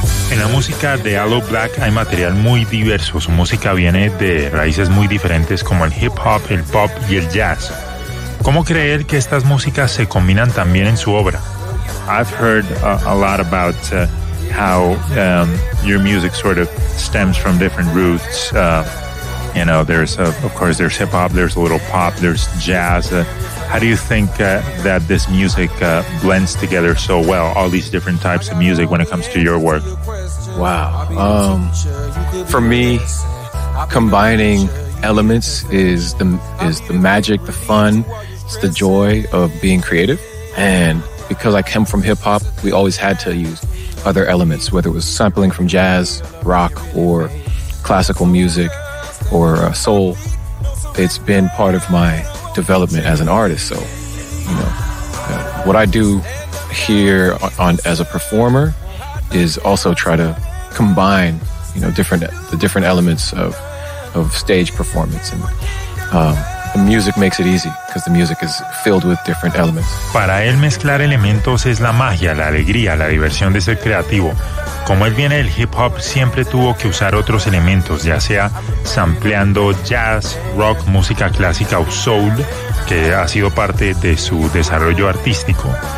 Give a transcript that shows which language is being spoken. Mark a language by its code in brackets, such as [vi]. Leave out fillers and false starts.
[es] En la música de Aloe Black hay material muy diverso. Su música viene de raíces muy diferentes como el hip hop, el pop y el jazz. ¿Cómo creer que estas músicas se combinan también en su obra? [en] I've heard a lot about how your music sort of stems from different roots. You know, there's of course there's hip hop, there's a little pop, there's jazz. How do you think that this music blends together so well, all these different types of music when it comes to your work? Wow. For me, combining elements is the magic, the fun, it's the joy of being creative. And because I come from hip hop, we always had to use other elements, whether it was sampling from jazz, rock, or classical music, or soul. It's been part of my development as an artist. So, you know, what I do here on as a performer is also try to combine, you know, the different elements of stage performance, and the music makes it easy because the music is filled with different elements. [es] Para él mezclar elementos es la magia, la alegría, la diversión de ser creativo. Como él viene del hip hop, siempre tuvo que usar otros elementos, ya sea sampleando jazz, rock, música clásica o soul, que ha sido parte de su desarrollo artístico.